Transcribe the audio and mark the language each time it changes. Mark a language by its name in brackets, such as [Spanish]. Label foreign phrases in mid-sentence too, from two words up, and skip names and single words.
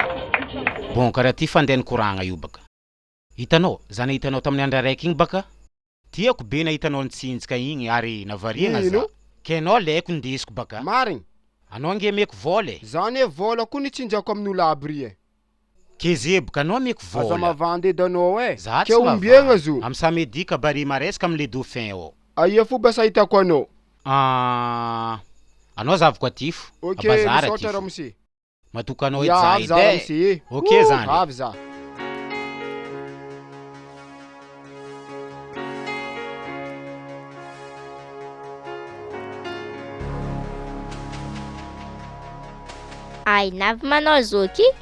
[Malagasy] Bon, karaha ty fandehan'ny koragna io baka. Hitanao, zany hitanao tamin'ny andra raiky igny baka. Tiako be na hitanao nitsinjika igny ary navariagna za. Ke anao laiko ndesiko baka. Marigny. Anao nge meko vola e. Zany e vola koa nitsinjako amin'olo aby ry e. Kezebaka anao meko vola. Aza mavandy edanao e. Za ke ombiagna zo. Am'samedika bari maresaka am'le dauphin ao. Aia fomba sahitako anao? Anao zavako atifo. Okay, misaotra raha mose. Matokanao edy zay. Okay zany. Avy za. Ay, navy manao zoky?